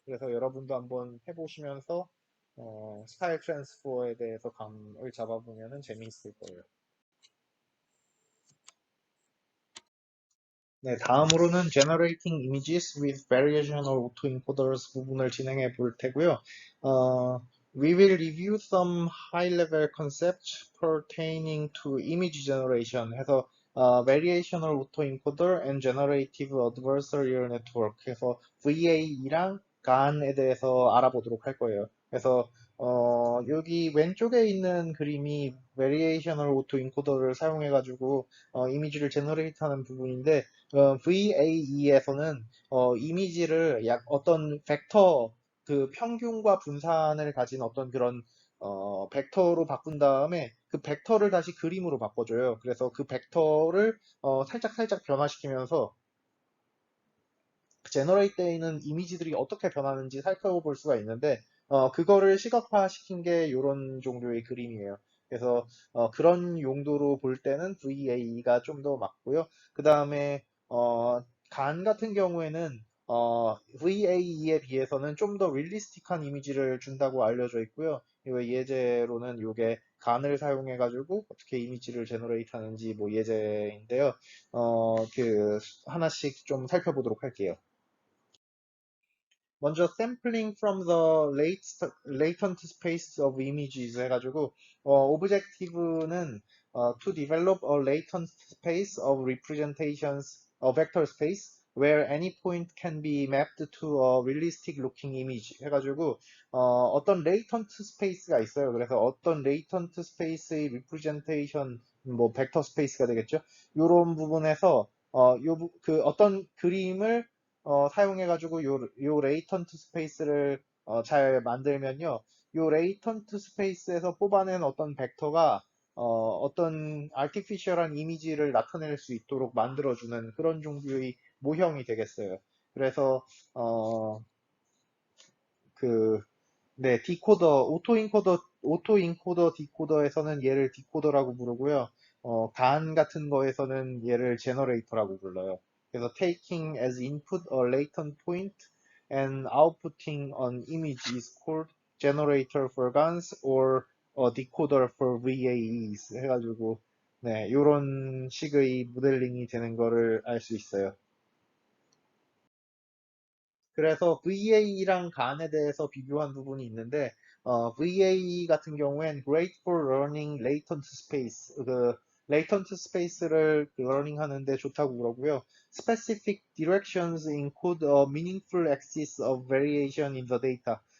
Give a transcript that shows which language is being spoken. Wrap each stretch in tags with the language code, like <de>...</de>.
<ko>그래서 여러분도 한번 해보시면서 스타일 트랜스퍼에 대해서 감을 잡아보면 재미있을 거예요. 네, 다음으로는</ko> <en>Generating Images with Variational Autoencoders</en> <ko>부분을 진행해 볼 테고요.</ko> <en>We will review some high-level concepts pertaining to image generation</en> <ko>해서</ko> <en>Variational Autoencoder and Generative Adversarial Network</en> <ko>해서 VAE랑 GAN에 대해서 알아보도록 할 거예요. 그래서 여기 왼쪽에 있는 그림이 Variational Autoencoder를 사용해가지고 이미지를 제너레이트하는 부분인데 VAE에서는 이미지를 약 어떤 벡터 그 평균과 분산을 가진 어떤 그런 벡터로 바꾼 다음에 그 벡터를 다시 그림으로 바꿔줘요. 그래서 그 벡터를 살짝 살짝 변화시키면서 제너레이트 되어 있는 이미지들이 어떻게 변하는지 살펴볼 수가 있는데 그거를 시각화시킨 게 이런 종류의 그림이에요. 그래서 그런 용도로 볼 때는 VAE가 좀 더 맞고요. 그 다음에 간 같은 경우에는 VAE에 비해서는 좀 더 릴리스틱한 이미지를 준다고 알려져 있고요. 이 예제로는 이게 간을 사용해 가지고 어떻게 이미지를 제너레이트 하는지 뭐 예제인데요. 그 하나씩 좀 살펴보도록 할게요.</ko> <en>먼저 sampling from the latent space of images</en> <ko>해가지고</ko> <en>objective는 to develop a latent space of representations, a vector space where any point can be mapped to a realistic looking image</en> <ko>해가지고 어떤 latent space가 있어요. 그래서 어떤 latent space의 representation 뭐 벡터 스페이스가 되겠죠. 이런 부분에서 어떤 그림을 사용해가지고 요 레이턴트 스페이스를 잘 만들면요. 요 레이턴트 스페이스에서 뽑아낸 어떤 벡터가 어떤 아티피셜한 이미지를 나타낼 수 있도록 만들어주는 그런 종류의 모형이 되겠어요. 그래서 어, 그 네, 디코더, 오토 인코더 디코더에서는 얘를 디코더라고 부르고요. 간 같은 거에서는 얘를 제너레이터라고 불러요.</ko> <en>그래서 taking as input a latent point and outputting an image is called generator for GANs or a decoder for VAEs</en> <ko>해가지고 네, 요런 식의 모델링이 되는 거를 알 수 있어요. 그래서 VA랑 간에 대해서 비교한 부분이 있는데, VA 같은 경우엔</ko> <en>Great for Learning Latent Space,</en> <ko>Latent Space를 learning 하는데 좋다고 그러고요.</ko> <en>Specific Directions include a meaningful axis of variation in the data.</en>